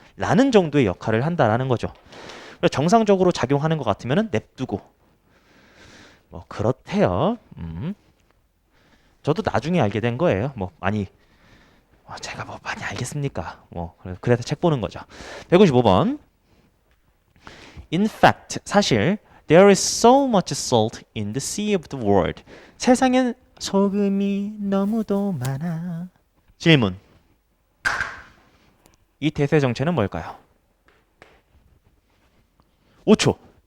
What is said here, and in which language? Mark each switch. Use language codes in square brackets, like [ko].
[ko] 라는 정도의 역할을 한다라는 거죠. 정상적으로 작용하는 것 같으면은 냅두고 뭐 그렇대요. 저도 나중에 알게 된 거예요. 뭐 많이 제가 뭐 많이 알겠습니까? 뭐 그래서 책 보는 거죠. 155번. [en] In fact, [ko] 사실 [en] there is so much salt in the sea of the world. [ko] 세상엔 소금이 너무도 많아. 질문. 이 대세 정체는 뭘까요? 5초.